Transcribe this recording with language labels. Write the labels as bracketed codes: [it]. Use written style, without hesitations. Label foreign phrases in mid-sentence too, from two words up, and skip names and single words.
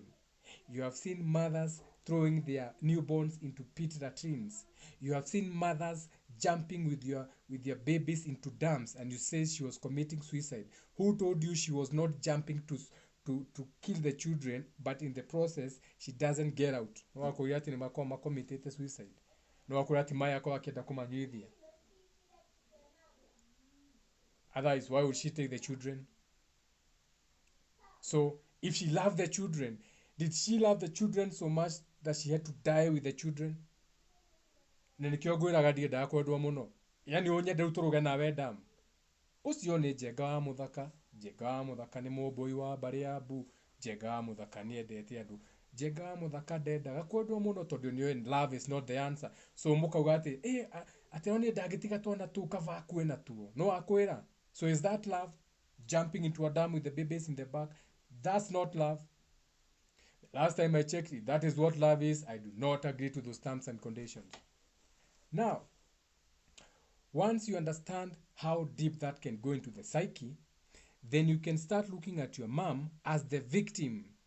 [en] You have seen mothers throwing their newborns into pit latrines. You have seen mothers jumping with your babies into dams, and you say she was committing suicide. Who told you she was not jumping to kill the children, but in the process she doesn't get out? [ki] No wakwira ati nimakwa makomitete suicide. No wakwira ati maya kwa akienda kumanyithia. [en] Otherwise, why would she take the children? So if she loved the children, did she love the children so much that she had to die with the children? [ki] Na nikio gwiraga ndiendaga kwendwo muno. Yani unyende uturuge nawe damu. Ucio ni Njenga wa Muthaka. Njenga wa Muthaka ni mumbui wa mbari ya Mbu. Njenga wa Muthaka ni endete andu. Njenga wa Muthaka ndendaga kwendwo muno tondu ni [en] love is not the answer. [ki] So mukauga ati ati no ni ndangitiga twana tu kava akue na tuo. No akwira. [en] So is that love? Jumping into a dam with the babies in the back? That's not love. Last time I checked it, that is what love is. I do not agree to those terms and conditions. Now, once you understand how deep that can go into the psyche, then you can start looking at your mom as the victim.